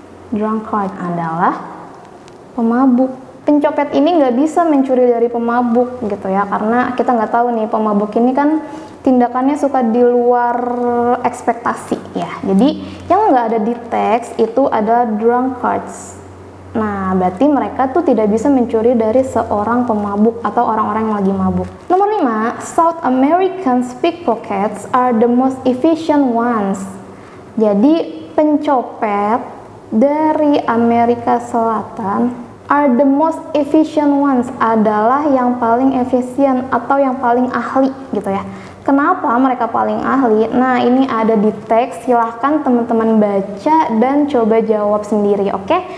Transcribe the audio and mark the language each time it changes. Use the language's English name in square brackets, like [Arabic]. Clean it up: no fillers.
[Indonesian] Drunkard adalah pemabuk. Pencopet ini nggak bisa mencuri dari pemabuk gitu ya, karena kita nggak tahu nih pemabuk ini kan tindakannya suka di luar ekspektasi ya. Jadi yang nggak ada di teks itu adalah drunkards. Nah, berarti mereka tuh tidak bisa mencuri dari seorang pemabuk atau orang-orang yang lagi mabuk. Nomor 5, [English] South American pickpockets are the most efficient ones. [Indonesian] Jadi pencopet dari Amerika Selatan [English] are the most efficient ones, [Indonesian] adalah yang paling efisien atau yang paling ahli gitu ya. Kenapa mereka paling ahli? Nah, ini ada di teks, silahkan teman-teman baca dan coba jawab sendiri, oke?